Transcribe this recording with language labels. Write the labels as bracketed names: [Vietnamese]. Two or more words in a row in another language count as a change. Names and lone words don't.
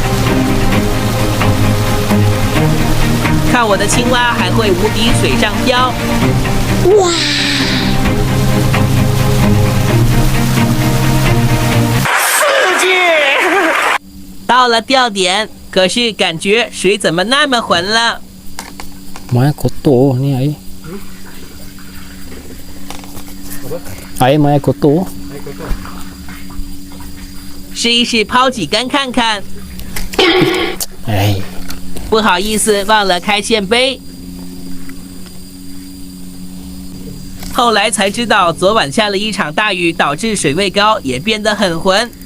[Chinese] 看我的青蛙还会无敌水上漂！哇！刺激！到了钓点，可是感觉水怎么那么浑了？ [Malay] Mai kotor ni air. Air mai kotor. [Chinese] 试一试抛几竿看看。 Eh, 不好意思，忘了开线杯。后来才知道，昨晚下了一场大雨，导致水位高，也变得很浑。